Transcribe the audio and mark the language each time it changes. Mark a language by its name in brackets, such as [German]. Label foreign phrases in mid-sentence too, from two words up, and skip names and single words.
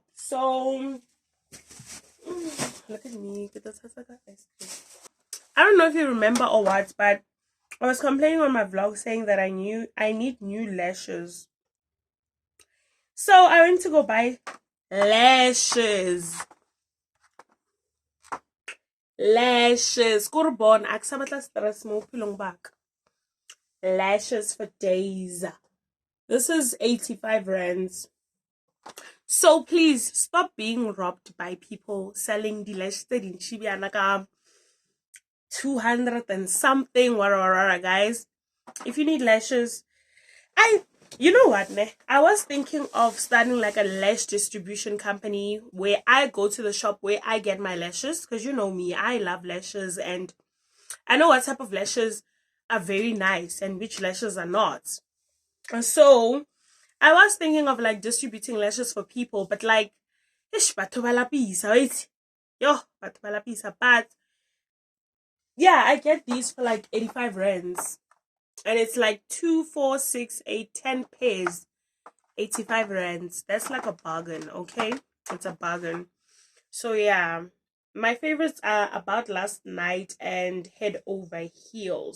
[English] So look at me. I don't know if you remember or what, but I was complaining on my vlog saying that I need new lashes. So I went to go buy lashes. Kurbon aksabatla stress mo pilong back. Lashes for days. This is 85 rands. So please stop being robbed by people selling the lashes in Chibia like 200 and something. Guys, if you need lashes, you know what, ne? I was thinking of starting like a lash distribution company where I go to the shop where I get my lashes, because you know me, I love lashes and I know what type of lashes are very nice and which lashes are not. So I was thinking of like distributing lashes for people, but like, ish, [Southern Sotho] batho ba lapisa, right? Yo, batho ba lapisa. [English] But yeah, I get these for like 85 rands. And it's like 2, 4, 6, 8, 10 pairs. 85 rands. That's like a bargain, okay? It's a bargain. So yeah. My favorites are About Last Night and Head Over Heels.